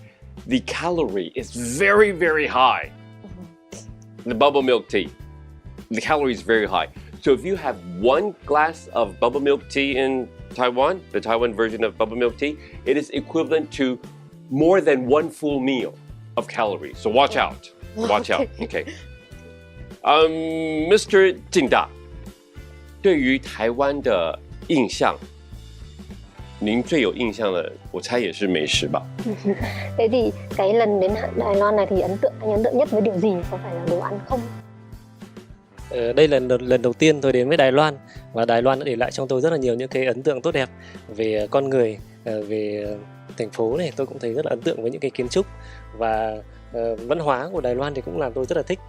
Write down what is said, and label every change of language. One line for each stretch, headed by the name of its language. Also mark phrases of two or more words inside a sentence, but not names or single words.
English: The calorie is very, very high. The bubble milk tea, the calorie is very high. So if you have one glass of bubble milk tea in Taiwan, the Taiwan version of bubble milk tea, it is equivalent to more than one full meal of calories. So watch out. Watch out. Okay. Mr.
Chinese: 金大，对于台湾的印象，您最有印象的，我猜也是美食吧？
Vietnamese: Thế thì cái lần đến Đài Loan này thì anh ấn tượng nhất với điều gì? Có phải là đồ ăn không? Đây là lần đầu tiên tôi đến với Đài Loan, và Đài Loan đã để lại trong tôi rất là nhiều những cái ấn tượng tốt đẹp về con người, về thành phố này. Tôi cũng thấy rất là ấn tượng với những cái kiến trúc, và văn hóa của Đài Loan thì cũng làm tôi rất là thích.